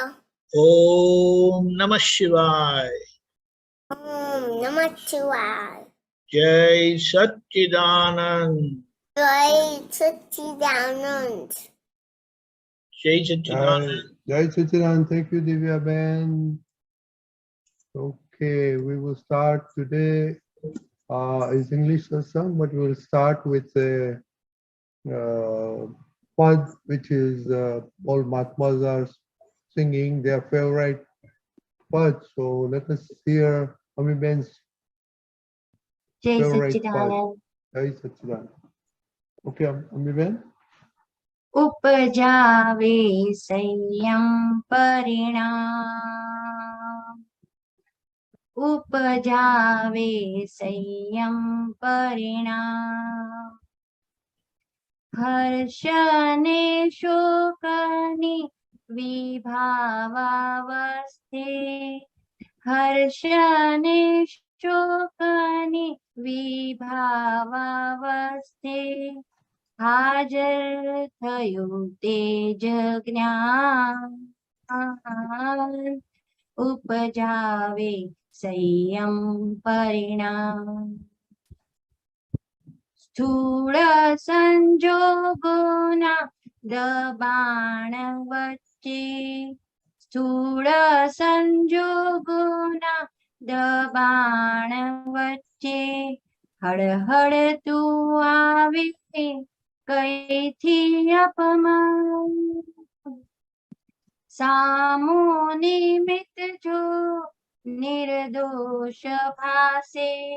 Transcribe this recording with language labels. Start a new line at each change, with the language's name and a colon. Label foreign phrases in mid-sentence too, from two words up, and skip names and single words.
Sanskrit: ॐ नमः शिवाय. ॐ नमः शिवाय.
English: Jai Satchidanand. Jai Satchidanand. Jai Satchidanand. Jai Satchidanand. Thank you, Divyaben. Okay, we will start today. It's English satsang, but we will start with a pad which is all Mahatmas are singing their favorite pad. So let us hear Ameeben's Jai favorite pad. Satchidanand. Jai Satchidanand. Okay, Ameeben.
Gujarati: ઉપજાવે સંયમ પરિણામ ઉપજાવે સંયમ પરિણામ હર્ષને શોકનિ વિભાવાવસ્થે હર્ષને શોકનિ વિભાવાવસ્થે હાજર थયું તેજ જ્ઞાન ઉપજાવે સંયમ પરિણામ સ્થૂળ સંજોગોના દબાણ વચ્ચે સ્થૂળ સંજોગોના દબાણ વચ્ચે હળહળતું આવે કઈથી અપમાન સામો નિમિત્ત જો નિર્દોષ ભાસે